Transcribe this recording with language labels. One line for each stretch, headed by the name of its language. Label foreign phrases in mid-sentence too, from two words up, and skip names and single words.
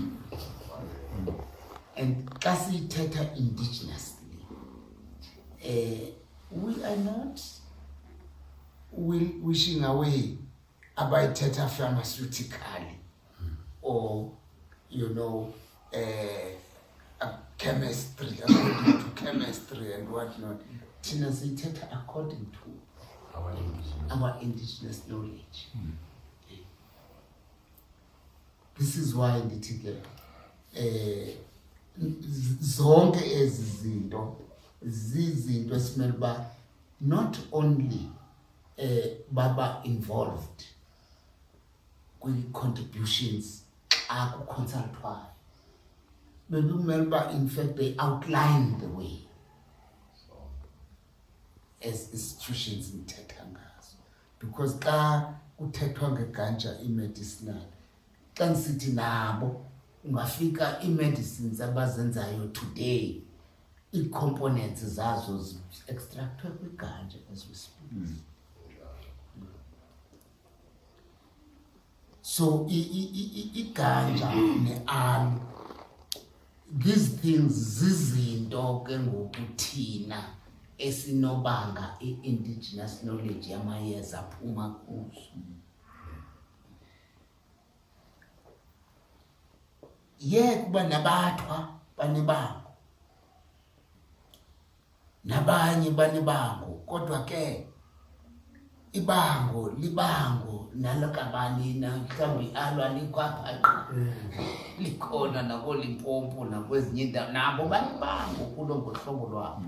English: And
Xhosa: kasi teta
English: indigenously, we are not wishing away about teta pharmaceutically or a chemistry, according to chemistry and whatnot.
Xhosa: Tina teta
English: according to our indigenous knowledge. This is why
Xhosa: ndithi ke zonke ezi zinto zizinto esimele uba
English: not only
Xhosa: baba involved kwi-contributions xa kuconsultwayo, bekumele uba
English: in fact they outline the way as institutions
Xhosa: nithetha ngazo, because xa kuthethwa ngeganja i-medicinal. Xa nisithi nabo ungafika i-medicines abazenzayo today, ii-components zazo zi-extractwe kwiganja
English: as we speak.
Xhosa: So iganja ne-aloe,
English: these things
Xhosa: zizinto ke ngoku thina esinobanga i-indigenous knowledge yamayeza aphuma kuzo. Kuba nabathwa banebango, nabanye banebango, kodwa ke ibango libango nalakabani na mhlawumbi i-aloe alikho apha likhona nakoLimpopo nakwezinye indawo, nabo banebango kulo ngohlobo lwabo.